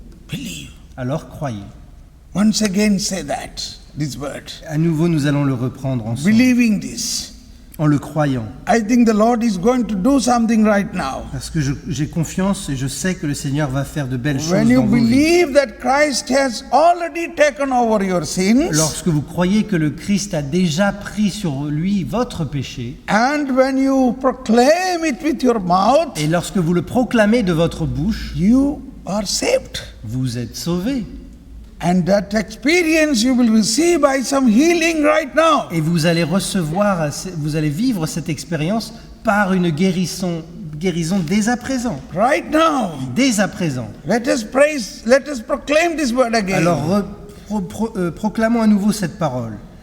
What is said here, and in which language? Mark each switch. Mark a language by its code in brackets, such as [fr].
[en] Believe. [fr] Alors croyez. [en] Once again say that, this word. [fr] À nouveau, nous allons le reprendre ensemble, [en] Believing this. [fr] en le croyant. [en] I think the Lord is going to do something right now. [fr] Parce que j'ai confiance et je sais que le Seigneur va faire de belles choses [en] When you [fr] dans vos vies. [en] believe that Christ has already taken over your sins, [fr] Lorsque vous croyez que le Christ a déjà pris sur lui votre péché, [en] and when you proclaim it with your mouth, [fr] et lorsque vous le proclamez de votre bouche, [en] you are saved. [fr] vous êtes sauvés. [en] And that experience you will receive by some healing right now. [fr] Et vous allez recevoir, vous allez vivre cette expérience par une guérison dès à présent. [en] Right now. [fr] Dès à présent. [en] Let us praise, let us proclaim this word again. [fr] Alors proclamons à nouveau cette parole.